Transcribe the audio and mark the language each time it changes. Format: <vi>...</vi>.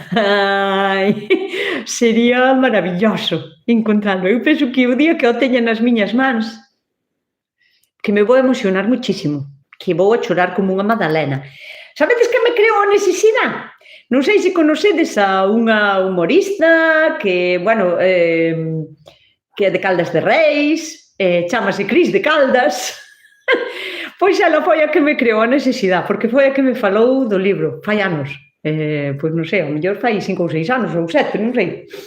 <es>Ai, sería maravilloso encontrarlo.</es> <gl>Eu penso que o día que o teña nas miñas mans, que me vou emocionar muchísimo, que vou a chorar como unha magdalena. Sabedes que me creou a necesidade? Non sei se conocedes a unha humorista que, bueno, que é de Caldas de Reis, chámase Cris de Caldas. Pois ela foi a que me creou a necesidade, porque foi a que me falou do libro, fai anos. Pois non sei, ao mellor fai 5 ou 6 anos, ou 7, non sei.</gl>